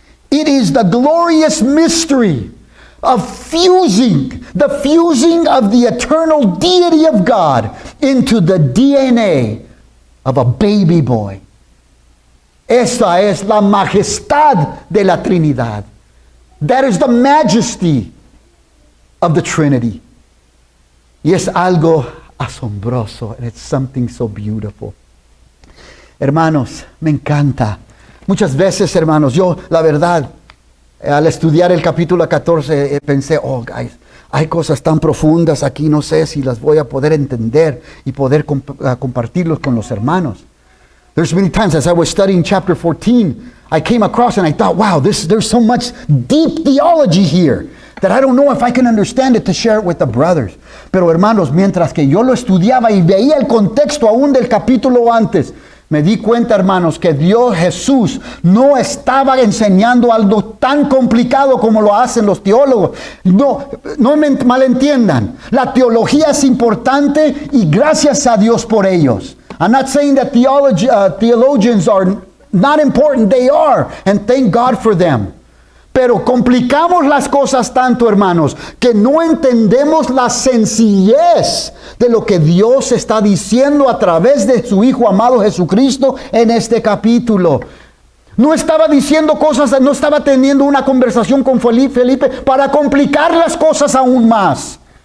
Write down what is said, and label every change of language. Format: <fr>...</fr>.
<en>It is the glorious mystery of the fusing of the eternal deity of God into the DNA of a baby boy.</en> <es>Esta es la majestad de la Trinidad.</es> <en>That is the majesty of the Trinity.</en> <es>Y es algo asombroso,</es> <en>and it's something so beautiful.</en> <es>Hermanos, me encanta. Muchas veces, hermanos, yo, la verdad, al estudiar el capítulo 14, pensé, guys, hay cosas tan profundas aquí, no sé si las voy a poder entender y poder compartirlos con los hermanos.</es> <en>There's many times as I was studying chapter 14, I came across and I thought, wow, there's so much deep theology here that I don't know if I can understand it to share it with the brothers.</en> <es>Pero hermanos, mientras que yo lo estudiaba y veía el contexto aún del capítulo antes, me di cuenta, hermanos, que Dios Jesús no estaba enseñando algo tan complicado como lo hacen los teólogos. No me malentiendan. La teología es importante y gracias a Dios por ellos.</es> <en>I'm not saying that theologians are not important. They are, and thank God for them.</en> <es>Pero complicamos las cosas tanto, hermanos, que no entendemos la sencillez de lo que Dios está diciendo a través de su Hijo amado Jesucristo en este capítulo. No estaba diciendo cosas, no estaba teniendo una conversación con Felipe para complicar las cosas aún más.</es>